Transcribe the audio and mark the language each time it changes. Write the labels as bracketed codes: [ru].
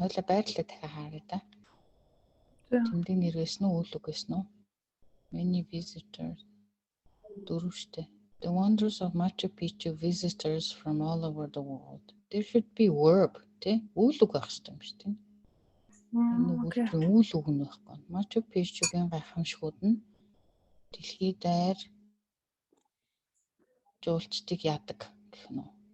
[mn] Хойлоо байрлалаа дахиад харъя да. Тэмдэг нэр гэсэн үү, үйл үг гэсэн үү? [en] Many visitors. Дөрвштэй. The wonders of Machu Picchu visitors from all over the world. There should be verb, тий? [mn] Үйл үг байх хэрэгтэй юм шүү дээ. Энэ үйл үг нь байхгүй. Machu Picchu-гийн гайхамшгууд нь дэлхий даяар жуулчдыг яадаг гэх нь үү?